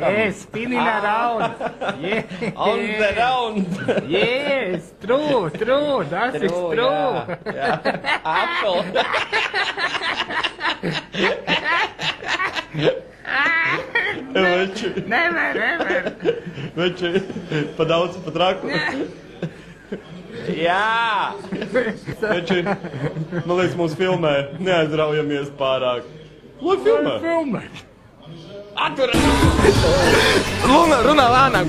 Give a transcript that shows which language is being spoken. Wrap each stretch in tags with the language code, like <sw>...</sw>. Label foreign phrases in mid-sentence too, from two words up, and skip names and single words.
<en>Yes, spinning around. Yes. On the round. Yes, true. That is true. Yeah. Apple. Never.</en> <lv>Veči, pa daudz, pa traku. Jā. Veči, man liekas, mūs filmē. Neaizraujamies pārāk. Lai filmē. Atver! Runā lēnāk.</lv>